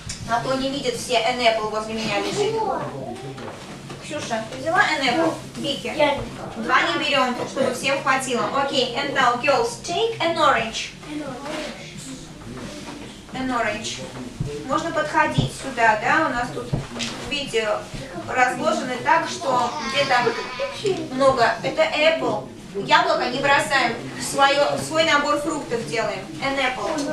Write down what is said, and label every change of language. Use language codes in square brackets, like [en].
[ru] А то не видят все, [en] an apple [ru] возле меня лежит. Ксюша, ты взяла an apple? Вики. 2 не берем, чтобы всем хватило. [en] Окей, and now, girls, take an orange. An orange. [ru] Можно подходить сюда, да, у нас тут, видите, разложены так, что где-то много. Это apple. Яблоко не бросаем, свой набор фруктов делаем. [en] An apple.